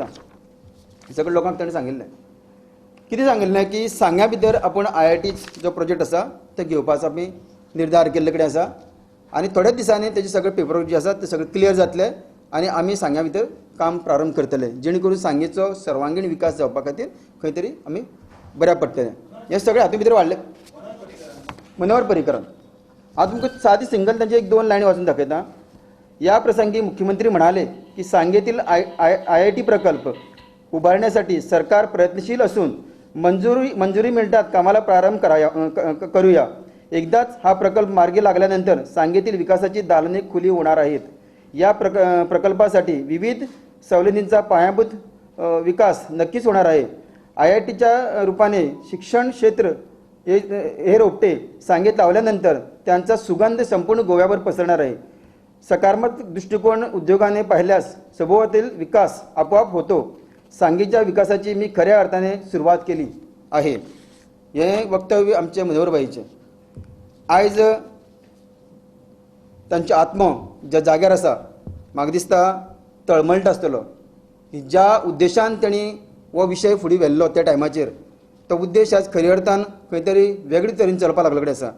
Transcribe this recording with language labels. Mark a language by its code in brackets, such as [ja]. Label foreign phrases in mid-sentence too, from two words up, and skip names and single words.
[kok] सगळे लोकांक ताणें सांगिल्लें कितें सांगिल्लें की सांग्या भितर आपूण IIT जो प्रोजेक्ट आसा तो घेवपाचो आमी निर्धार केल्ले कडेन आसा आनी थोड्याच दिसांनी तेजे सगळे पेपर जे आसा ते सगळे क्लियर जातले आनी आमी सांग्या भितर काम प्रारंभ करतले जेणे करून सांगेचो सर्वांगीण विकास जावपा खातीर खंय तरी आमी बऱ्या पडटले. हे सगळे हातूंत भितर वाडले. मनोहर पर्रीकरान हांव तुमकां सादी सिंगल तांचे 1-2 लायनी वाचून दाखयता. [mr] या प्रसंगी मुख्यमंत्री म्हणाले की सांगेतील IIT प्रकल्प उभारण्यासाठी सरकार प्रयत्नशील असून मंजुरी मिळतात कामाला प्रारंभ करूया. एकदाच हा प्रकल्प मार्गी लागल्यानंतर सांगेतील विकासाची दालने खुली होणार आहेत. या प्रकल्पासाठी विविध सवलतींचा पायाभूत विकास नक्कीच होणार आहे. IITच्या रूपाने शिक्षण क्षेत्र हे रोपटे सांगेत लावल्यानंतर त्यांचा सुगंध संपूर्ण गोव्यावर पसरणार आहे. सकारात्मक दृष्टिकोन उद्योगाने पाहिल्यास सभोवतातील विकास आपोआप होतो. सांगेच्या विकासाची मी खऱ्या अर्थाने सुरुवात केली आहे. [kok] हे वक्तव्य आमचे मनोहरबाईचे. आयज तांचो आत्मो ज्या जाग्यार आसा म्हाका दिसता तळमळटा आसतलो की ज्या उद्देशान तांणी हो विशय फुडें व्हेल्लो त्या टायमाचेर तो उद्देश आज खऱ्या अर्थान खंय तरी वेगळे तरेन चलपाक लागलो कडेन आसा.